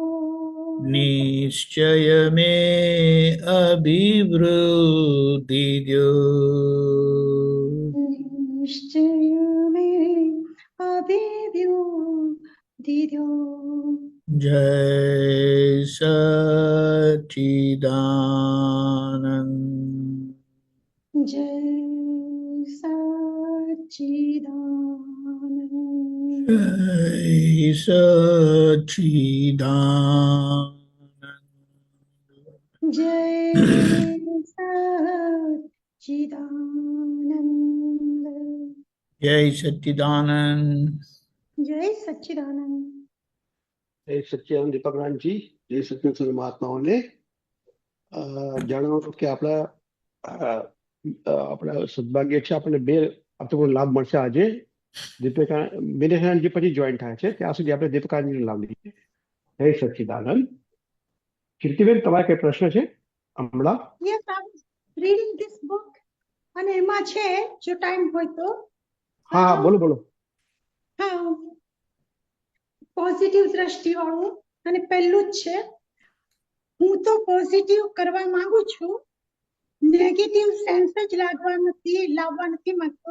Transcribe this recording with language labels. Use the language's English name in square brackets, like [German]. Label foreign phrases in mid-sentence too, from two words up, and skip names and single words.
[Hindi] निश्चय में अभिवृद्धि दो। निश्चय में अभिवृद्धि दो। जय सच्चिदानंद। जय सच्चिदानंद। जय सच्चिदानंद। जय सच्चिदानंद। जय सच्चिदानंद। जय सच्चिदानंद। जय सच्चिदानंद दीपकराम जी, जय सच्चिदानंद [Gujarati] મહાત્માઓને જણાવો કે આપણા સદભાગ્ય છે, આપણને બે આપણો લાભ મળશે આજે. વિનેહાનંદજી પછી જોઈન થાય છે, ત્યાં સુધી આપણે દીપકાનંદજીનો લાભ લઈએ. જય સચ્ચિદાનંદ. કીર્તિબેન, તમારે કઈ પ્રશ્ન છે હમણાં? [English] Yes, I was reading this book [Gujarati] અને એમાં છે જો ટાઈમ હોય તો હા હા, બોલો બોલો. હા, પોઝિટિવ દ્રષ્ટિ વાળું અને પહેલું જ છે, હું તો પોઝિટિવ કરવા માંગુ છું [English] negative sense [Gujarati] જ લાવવા નથી માંગતો.